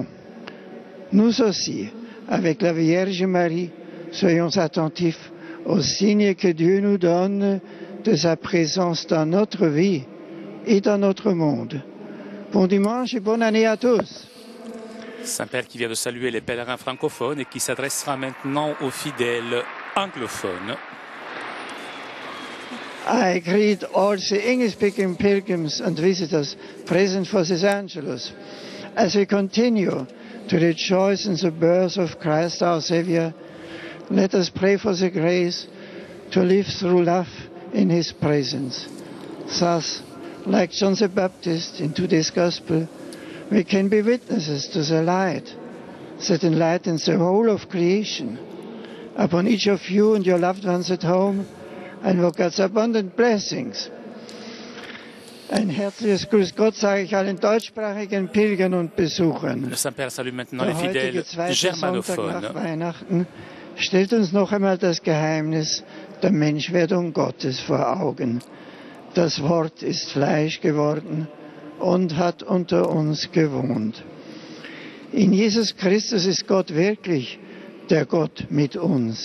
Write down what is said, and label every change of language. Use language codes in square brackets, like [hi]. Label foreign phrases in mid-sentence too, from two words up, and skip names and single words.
[fr] Nous aussi, avec la Vierge Marie, soyons attentifs aux signes que Dieu nous donne de sa présence dans notre vie et dans notre monde. Bon dimanche et bonne année à tous. Saint-Père qui vient de saluer les pèlerins francophones et qui s'adressera maintenant aux fidèles anglophones. [en] I greet all the English-speaking pilgrims and visitors present for this Angelus. As we continue to rejoice in the birth of Christ our Savior, let us pray for the grace to live through love in His presence. Thus, like John the Baptist in today's Gospel, we can be witnesses to the light that enlightens the whole of creation. Upon each of you and your loved ones at home, I invoke God's abundant blessings. [de] Ein herzliches Grüß Gott sage ich allen deutschsprachigen Pilgern und Besuchern. [fr] Le Saint-Père salue maintenant les [de] Der [fr] fidèles [de] heutige zweite Sonntag [fr] germanophones. [de] nach Weihnachten stellt uns noch einmal das Geheimnis der Menschwerdung Gottes vor Augen. Das Wort ist Fleisch geworden und hat unter uns gewohnt. In Jesus Christus ist Gott wirklich der Gott mit uns.